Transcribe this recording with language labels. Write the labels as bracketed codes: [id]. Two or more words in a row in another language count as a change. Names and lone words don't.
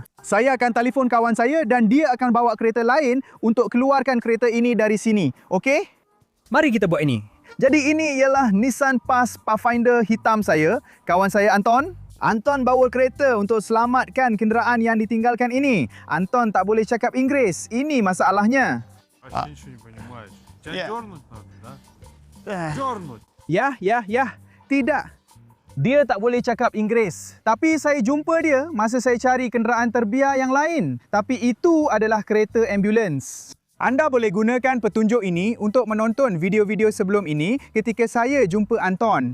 [ms] Saya akan telefon kawan saya dan dia akan bawa kereta lain untuk keluarkan kereta ini dari sini. Okey? Mari kita buat ini. Jadi ini ialah Nissan Pathfinder hitam saya. Kawan saya Anton. Anton bawa kereta untuk selamatkan kenderaan yang ditinggalkan ini. Anton tak boleh cakap Inggeris. Ini masalahnya. [ru] Вообще ничего не понимаешь. Тебя Я- дернуть надо, да? Дернуть. [ms] Ya. Tidak. Dia tak boleh cakap Inggeris. Tapi saya jumpa dia masa saya cari kenderaan terbiar yang lain. Tapi itu adalah kereta ambulans. Anda boleh gunakan petunjuk ini untuk menonton video-video sebelum ini ketika saya jumpa Anton.